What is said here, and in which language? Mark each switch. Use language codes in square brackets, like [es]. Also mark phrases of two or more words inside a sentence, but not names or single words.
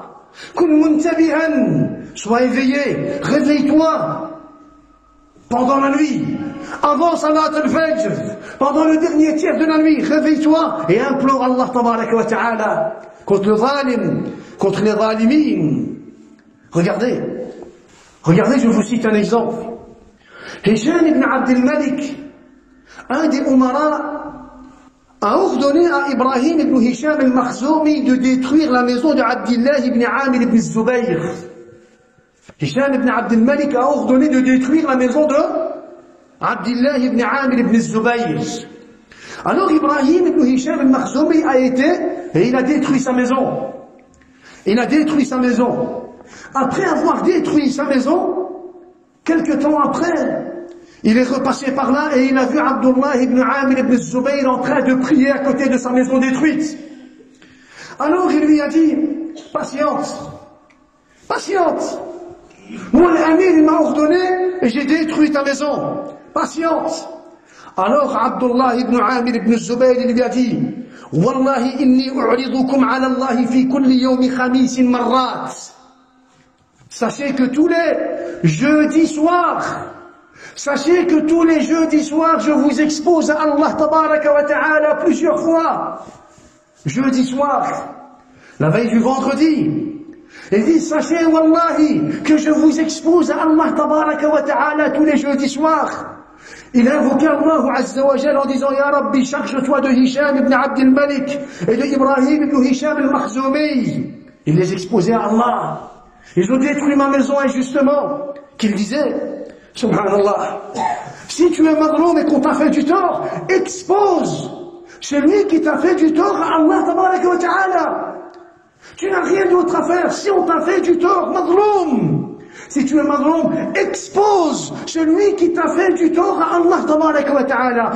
[ar] كن منتبها, [fr] sois éveillé, réveille-toi pendant la nuit, avant [ar] صلاة الفجر, [fr] pendant le dernier tiers de la nuit, réveille-toi et implore [ar] الله تبارك وتعالى [fr] contre le zalim, contre les zalimin. Regardez, je vous cite un exemple. Hisham ibn Abd al-Malik, un des Umara a ordonné à Ibrahim ibn Hisham al-Makhzoumi de détruire la maison de Abdillah ibn Amir ibn Zubayr. Hisham ibn Abd al-Malik a ordonné de détruire la maison de Abdillah ibn Amir ibn Zubayr. Alors Ibrahim ibn Hisham al-Makhzoumi a été et il a détruit sa maison. Il a détruit sa maison. Après avoir détruit sa maison, quelque temps après, il est repassé par là et il a vu Abdullah ibn Amir ibn Zubayr en train de prier à côté de sa maison détruite. Alors il lui a dit, patiente, patiente. Moi l'amir il m'a ordonné et j'ai détruit ta maison. Patiente. Alors Abdullah ibn Amir ibn Zubayr lui a dit, [ar] والله إني أعرضكم على الله في كل يوم خميس مرات. [fr] Sachez que tous les jeudis soirs, sachez que tous les jeudis soirs, je vous expose à [ar] الله تبارك وتعالى [fr] plusieurs fois. Jeudi soir, la veille du vendredi. Il dit, sachez, wallahi, que je vous expose à [ar] الله تبارك وتعالى [fr] tous les jeudis soirs. Il a invoqué [ar] الله عز وجل [fr] en disant, [ar] يا ربي, [fr] charge-toi de Hisham ibn Abd al-Malik et de Ibrahim ibn Hisham al-Makhzoumi. Il les exposait à Allah. Ils ont détruit ma maison injustement. Qu'il disait, Subhanallah, si tu es madroum et qu'on t'a fait du tort, expose celui qui t'a fait du tort à [ar] الله تبارك وتعالى. [fr] Tu n'as rien d'autre à faire. Si on t'a fait du tort, madroum, si tu es madroum, expose celui qui t'a fait du tort à [ar] الله تبارك وتعالى.